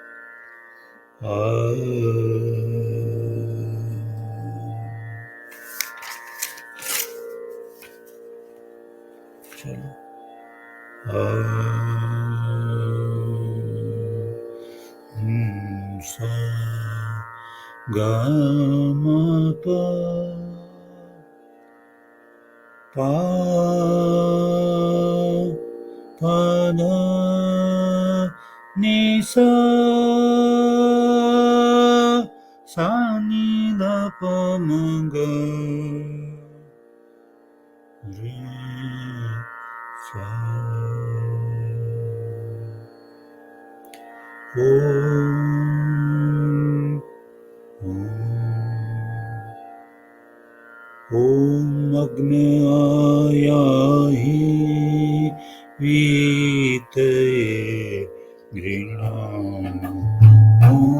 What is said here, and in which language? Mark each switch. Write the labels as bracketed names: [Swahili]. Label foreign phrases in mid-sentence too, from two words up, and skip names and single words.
[Hindi] चलो सा गा मा पा पा पा धा नि सा सा नि धा पा मा गा रे सा। [Sanskrit] ॐ अग्नयाहि वीतये गृह्णामि ॐ